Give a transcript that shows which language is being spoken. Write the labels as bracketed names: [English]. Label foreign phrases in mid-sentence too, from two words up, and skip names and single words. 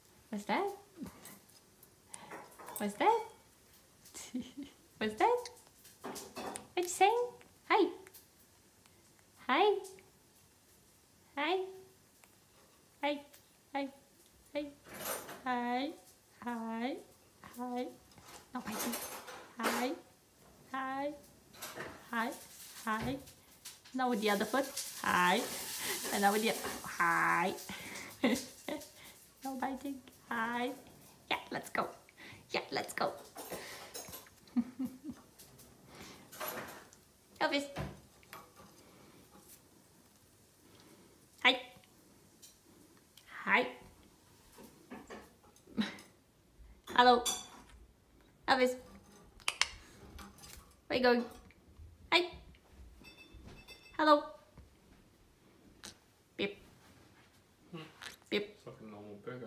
[English] What's that? What's that? What's that? What you saying? Hi. Hi. Hi. Hi. Hi. Hi. Hi. Hi. Hi. No biting. Hi. Hi. Hi. Hi. Now with the other foot. Hi. And now with the hi. No biting. Hi. Yeah, let's go. Yeah, let's go. Elvis. Hi. Hi. Hello. Elvis. Where you going? Hi. Hello. Beep. Beep. It's like a normal burger.